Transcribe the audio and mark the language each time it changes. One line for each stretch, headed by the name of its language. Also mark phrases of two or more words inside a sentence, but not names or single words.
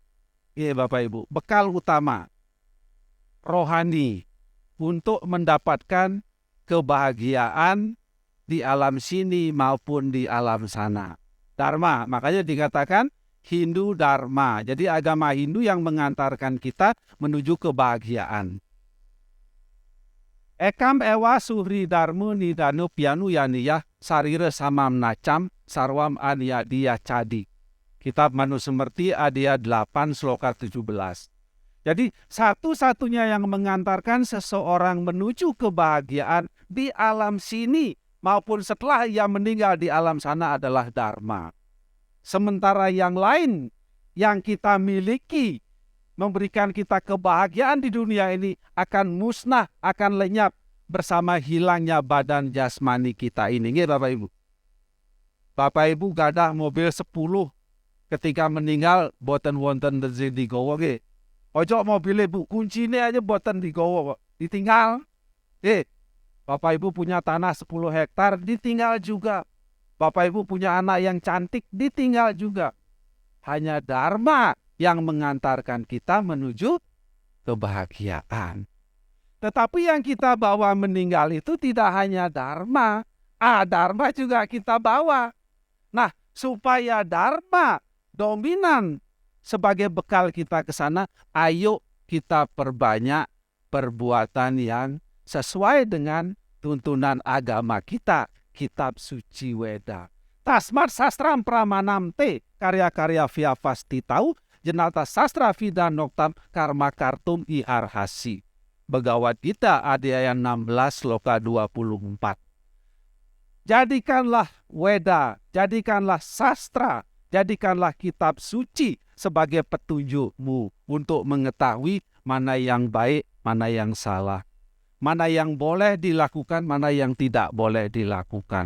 Indonesian: Iya Bapak Ibu, bekal utama rohani untuk mendapatkan kebahagiaan di alam sini maupun di alam sana. Dharma, makanya dikatakan Hindu Dharma. Jadi agama Hindu yang mengantarkan kita menuju kebahagiaan.
Sanskrit: Ekam ewa suhri dharma nidano pianu yaniyah sarira samam nacam sarwam aniyadiya cadi.
Indonesian: Kitab Manusemerti Adya 8 Sloka 17. Jadi satu-satunya yang mengantarkan seseorang menuju kebahagiaan di alam sini maupun setelah ia meninggal di alam sana adalah Dharma. Sementara yang lain yang kita miliki memberikan kita kebahagiaan di dunia ini akan musnah, akan lenyap bersama hilangnya badan jasmani kita ini.
Javanese: Nggih Bapak Ibu. Bapak Ibu gadah mobil 10
Indonesian: ketika meninggal
Javanese: boten wonten rezeki digawa nggih.
Indonesian: Ojo mobilnya Bu, kuncinya aja
Javanese: boten digawa,
Indonesian: ditinggal. Bapak Ibu punya tanah 10 hektar, ditinggal juga. Bapak Ibu punya anak yang cantik, ditinggal juga. Hanya Dharma yang mengantarkan kita menuju kebahagiaan. Tetapi yang kita bawa meninggal itu tidak hanya Dharma. Dharma juga kita bawa. Nah, supaya Dharma dominan sebagai bekal kita ke sana, ayo kita perbanyak perbuatan yang sesuai dengan tuntunan agama kita, kitab suci Weda.
Sanskrit: Tasmat sastram pramanam te, karya-karya via pasti tahu, jenata sastra vida noktam karma kartum iharhasi.
Indonesian: Bhagavad Gita adhyaya 16 sloka 24. Jadikanlah Weda, jadikanlah sastra, jadikanlah kitab suci sebagai petunjukmu untuk mengetahui mana yang baik, mana yang salah, mana yang boleh dilakukan, mana yang tidak boleh dilakukan.